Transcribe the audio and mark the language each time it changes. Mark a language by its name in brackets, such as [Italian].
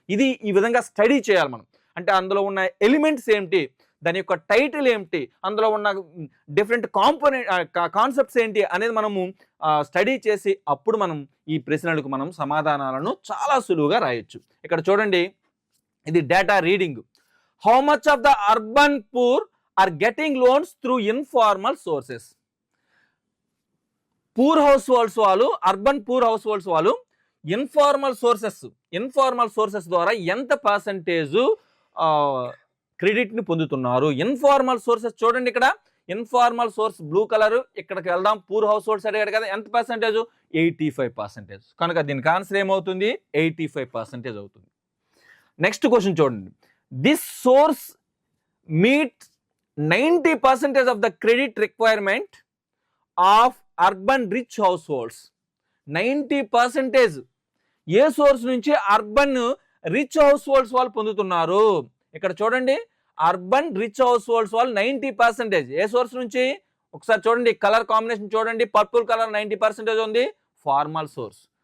[Telugu] ఇది ఈ విధంగా స్టడీ చేయాలి మనం. అంటే అందులో ఉన్న ఎలిమెంట్స్ ఏమిటి, దాని యొక్క టైటిల్ ఏమిటి, అందులో ఉన్న డిఫరెంట్ కాన్సెప్ట్స్ ఏంటి అనేది మనము స్టడీ చేసి అప్పుడు మనం ఈ ప్రశ్నలకు మనం సమాధానాలను చాలా సులువుగా రాయొచ్చు. ఇక్కడ చూడండి, ఇది data reading. [English] How much of the urban poor are getting loans through informal sources? [Telugu] Poor house holds వాళ్ళు, అర్బన్ పూర్ హౌస్ హోల్డ్స్ వాళ్ళు ఇన్ఫార్మల్ సోర్సెస్ ద్వారా ఎంత పర్సంటేజ్ క్రెడిట్ని పొందుతున్నారు. ఇన్ఫార్మల్ సోర్సెస్ చూడండి, ఇక్కడ ఇన్ఫార్మల్ సోర్స్ బ్లూ కలర్. ఇక్కడికి వెళ్దాం, పూర్ హౌస్ హోల్డ్స్ అడిగాడు కదా, ఎంత పర్సంటేజ్, 85%. కనుక దీనికి ఆన్సర్ ఏమవుతుంది, 85% అవుతుంది. నెక్స్ట్ క్వశ్చన్ చూడండి. [English] This source meets 90% of the credit requirement of urban rich households. [Telugu] 90% ఏ source నుంచి అర్బన్ రిచ్ హౌస్ హోల్డ్స్ వాళ్ళు పొందుతున్నారు. ఇక్కడ చూడండి, అర్బన్ రిచ్ హౌస్ హోల్డ్స్ వాళ్ళు 90% ఏ సోర్స్ నుంచి, ఒకసారి చూడండి కలర్ కాంబినేషన్ చూడండి, పర్పుల్ కలర్ 90% ఉంది, ఫార్మల్ సోర్స్.